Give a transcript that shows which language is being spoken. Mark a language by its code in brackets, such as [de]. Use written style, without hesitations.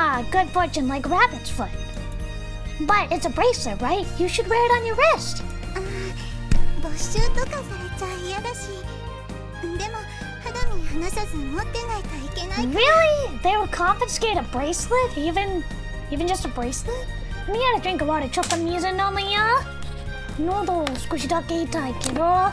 [en] Good fortune like rabbit's foot. But it's a bracelet, right? You should wear it on your wrist. [ja] 没収とかされちゃ嫌だし、でも肌身離さず持ってないといけない。 [en] Really? They would confiscate a bracelet? Even just a bracelet? Let me get a drink of water. [ja] ちょっと水飲むよ。喉少しだけ痛いけど。